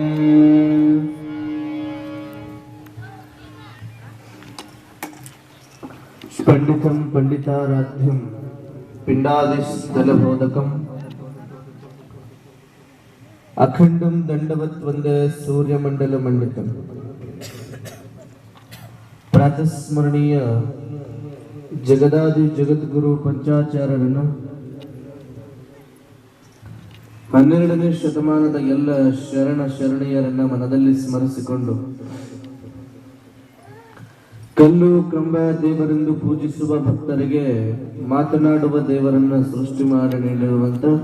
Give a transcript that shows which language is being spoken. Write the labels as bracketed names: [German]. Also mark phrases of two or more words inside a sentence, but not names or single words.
[Sanskrit] पंडितं पंडिताराध्यं पिंडादिस्थलबोधकं अखंडं दंडवत् वंदे सूर्यमंडलमंडितं प्रातस्मरणीय [Kannada] ಜಗದಾದಿ ಜಗದ್ಗುರು ಪಂಚಾಚಾರ್ಯರನ್ನ 12ನೇ ಶತಮಾನದ ಎಲ್ಲ ಶರಣೆಯರನ್ನ ಮನದಲ್ಲಿ ಸ್ಮರಿಸಿಕೊಂಡು ಕಲ್ಲು ಕಂಬ ದೇವರೆಂದು ಪೂಜಿಸುವ ಭಕ್ತರಿಗೆ ಮಾತನಾಡುವ ದೇವರನ್ನ ಸೃಷ್ಟಿ ಮಾಡಿ ನೀಡಿರುವಂತ